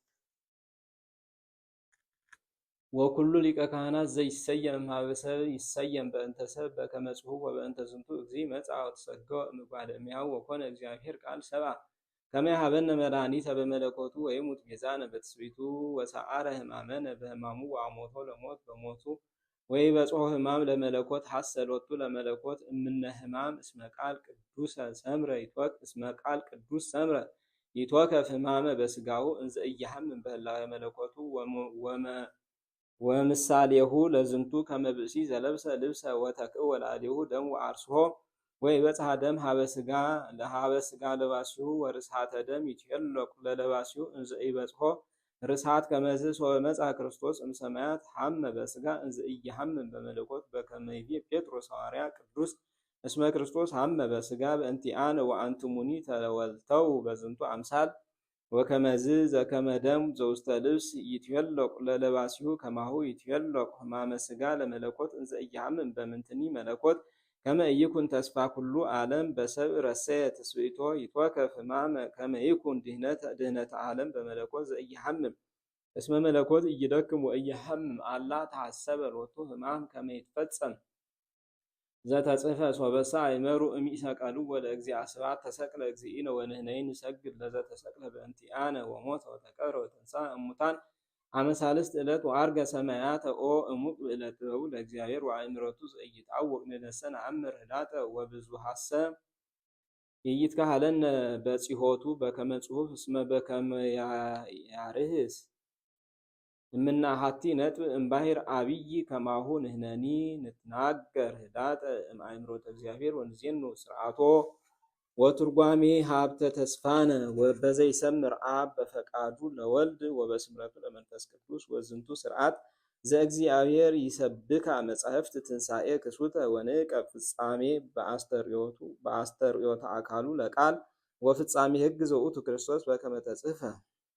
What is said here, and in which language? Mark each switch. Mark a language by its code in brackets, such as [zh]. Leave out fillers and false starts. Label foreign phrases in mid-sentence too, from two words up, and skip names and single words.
[gez] ወኩሉ ሊቀ ካህናት ዘይሰየም እምኀበ ሰብእ ይሰየም በእንተ ሰብእ በከመ ጽሑፍ ወበእንተ ዝንቱ እግዚእ መጽአ ወተሰገወ እምጓለ እመሕያው ወኮነ እግዚአብሔር ቃል ሰብአ ከመ ይሃበነ መድኃኒተ በመለኮቱ ወይሙት ቤዛነ በትስብእቱ ወሰዓረ ሕማመነ በሕማሙ ወአሞቶ ለሞት በሞቱ ወይበጽሖ ሕማም ለመለኮት ሐሰ ሎቱ ለመለኮት እምነ ሕማም እስመ ቃል ቅዱስ ሰምረ ይትወከፍ ሕማመ በሥጋሁ እንዘ ኢያሐምም በህላዌ መለኮቱ ወምሳሌሁ ለዝንቱ ከመ ብእሲ ዘለብሰ ልብሰ ወተክእ ወላዴሁ ደም ወአርስሆ ወይበጽሐ ደም ሀበ ሥጋ ለባሲሁ ወርስሓተ ደም ይትሄለቁ ለለባሲሁ እንዘ ኢበጽሖ ርስሓት ከመዝ ወመጽአ ክርስቶስ እምሰማያት ሐመ በሥጋ እንዘ ኢያሐምም በመለኮት በከመ ይቤ ጴጥሮስ ሐዋርያ ቅዱስ እስመ ክርስቶስ ሐመ በሥጋ በእንቲአነ ወአንትሙኒ ተወልተው በዝንቱ አምሳል ወከመዝ ዘከመ ደም ዘውስተ ልብስ ይትሄለቁ ለለባሲሁ ከማሁ ይትሄለቁ ሕማመ ሥጋ ለመለኮት እንዘ ኢያሐምም በምንትኒ መለኮት ከመ ኢይኩን ተስፋ ኩሉ ዓለም በሰብእ ረሰየ ትስብእቶ ይትወከፍ ሕማመ ከመ ይኩን ድኅነተ ዓለም በመለኮት ዘኢያሐምም እስመ መለኮት ኢይደክም ወኢያሐምም አላ ተሐሰበ ሎቱ ሕማም ከመ ይትፈጸም ዘተጽሕፈ ሶበሰ አእመሩ እምኢሰቀልዎ ለእግዚአ ስብሐት ተሰቅለ እግዚእነ ወንሕነኒ ንሰግድ ለዘተሰቅለ በእንቲአነ ወሞተ ወተቀብረ ወተንሥአ እሙታን አመ ሣልስት ዕለት ወዐርገ ሰማያተ ኦ እሙቅ ብእለ ጥበቡ ለእግዚአብሔር ወአእምሮቱ ዘኢይትዐወቅ ንነሰ ነአምር ህዳጠ ወብዙኃሰ ኢይትከሀለነ በጺሖቱ በከመ ጽሑፍ እስመ በከመ ያርህስ እምናሃቲ ነጥብ እምባሕር ዓቢይ ከማሁ ንሕነኒ ንትናገር ህዳጠ እምአእምሮተ እግዚአብሔር ወንዜኑ ስርዓቶ ወትርጓሜ ሀብተ ተስፋነ በዘይሰምር አብ በፈቃዱ ለወልድ ወበስምረቱ ለመንፈስ ቅዱስ ወዝንቱ ስርዓት ዘእግዚአብሔር ይሰብካ መጻሕፍት ትንሣኤ ክሱተ ወንዕቀብ ፍጻሜ በአስተርእዮተ አካሉ ለቃል ወፍጻሜ ሕግ ዘውእቱ ክርስቶስ በከመ ተጽሕፈ